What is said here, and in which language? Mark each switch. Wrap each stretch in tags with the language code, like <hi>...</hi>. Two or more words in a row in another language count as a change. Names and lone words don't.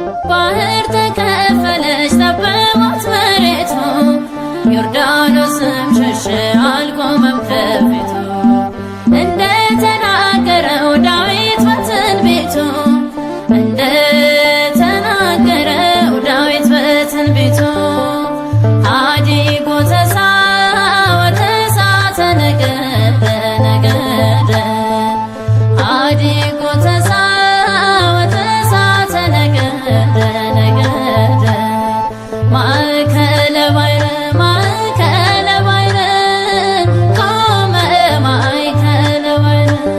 <am>ባህር ተከፈለች ጠበባት መሬቱ ዮርዳኖስም ሸሸ አልቆመም ከፊቱ። እንደተናገረው ዳዊት በትንቢቱ፣ እንደተናገረው ዳዊት በትንቢቱ</am> <gez>አዲጎ ተሳ ወተሳተ ነገደ ነገደ አዲጎ ተሳ ወተሳተ ነገደ ነገደ ማእከለ ባሕር ማእከለ ባሕር ቆመ ማእከለ ባሕር።</gez>